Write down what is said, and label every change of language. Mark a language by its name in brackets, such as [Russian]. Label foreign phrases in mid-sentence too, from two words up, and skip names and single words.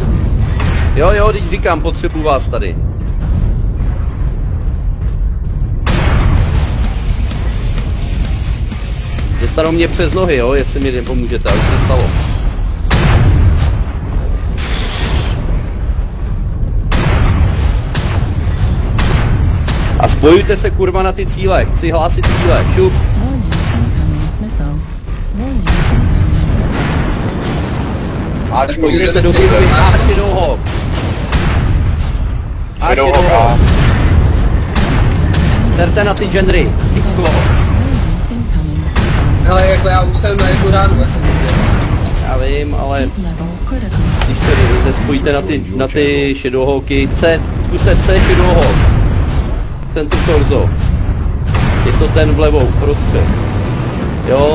[Czech] Jo, teď říkám, potřebuju vás tady. Dostanou mě přes nohy, jo, jestli mi nepomůžete, už se stalo. A spojujte se kurva na ty cíle, chci hlásit cíle, šup. [English] Warning, incoming missile. Warning, incoming missile. [Czech] Ačko, Spojujte se do kurvy a Shadowhawk. A Shadowhawk. Terte na ty genry, rychlo. [English] Warning, incoming. [Czech] Hele, jako já už jsem na jednu ránu. Já vím, ale [English] Level critical. [Czech] když se nespojíte na ty Shadowhawky, zkuste C Shadowhawk. Tento torzo. Je to ten vlevo, prostřed. Jo?